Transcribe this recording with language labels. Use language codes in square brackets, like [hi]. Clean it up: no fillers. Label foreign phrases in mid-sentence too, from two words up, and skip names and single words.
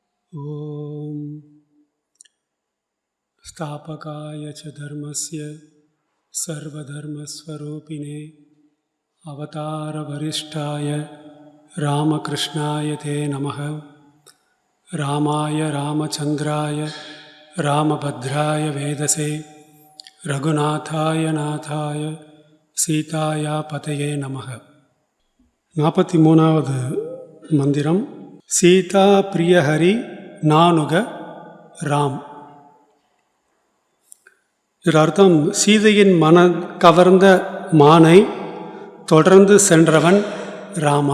[sa] ॐ स्थापकाय च धर्मस्य सर्वधर्मस्वरूपिणे अवतारवरिष्ठाय रामकृष्णाय ते नमः। रामाय रामचन्द्राय रामभद्राय वेदसे रघुनाथाय नाथाय सीताया पतये नमः। [ta] 43வது மந்திரம். [sa] सीता प्रियहरि नानुग राम. [ta] இதன் அர்த்தம், சீதையின் மன கவர்ந்த மானை தொடர்ந்து சென்றவன் ராமா.